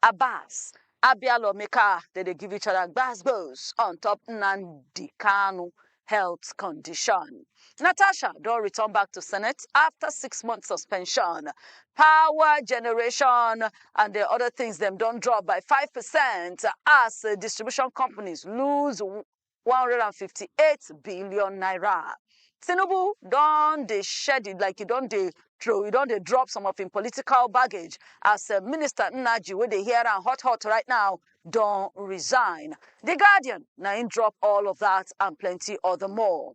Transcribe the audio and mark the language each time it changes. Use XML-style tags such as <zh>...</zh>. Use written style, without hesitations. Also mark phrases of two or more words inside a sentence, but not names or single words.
<pcm>Abbas, Abialo Meka, they give each other goes on top Nnamdi Kanu health condition. Natasha don't return back to Senate after 6 months suspension. Power generation and the other things them don't drop by 5% as distribution companies lose 158 billion naira. Tinubu don dey shed it like he don dey throw, he don dey drop some of him political baggage as Minister Nnaji, wey dey hear am hot right now, don resign. The Guardian na him drop all of that and plenty other more.</pcm>